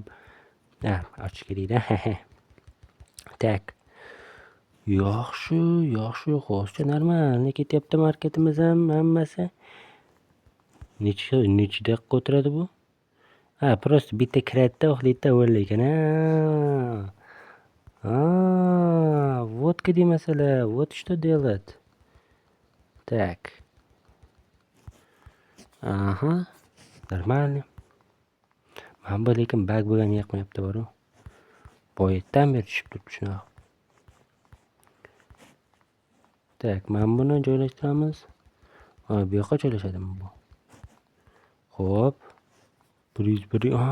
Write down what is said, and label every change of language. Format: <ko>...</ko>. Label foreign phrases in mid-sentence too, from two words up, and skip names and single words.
<uz>Ochish kerak-da. Tak. Yaxshi. Hozircha normalniy ketyapti marketimiz ham hammasi. Necha daqiqa o'tiradi bu? Просто bitta kiradi-da, uxlaydi-da, o'rlar ekan.</uz> <ru>Вот где</ru> <uz>masala.</uz> <ru>Вот что делать. Так. Нормально.</ru> <uz>Mana bu lekin bag bo'lgani yoqmayapti, bor-ku. Boyatdan beri tushib turibdi shunaqa. Tak, mana buni joylashtiramiz. Bu yoqqa joylashadimi bu? Xo'p. 101.</uz>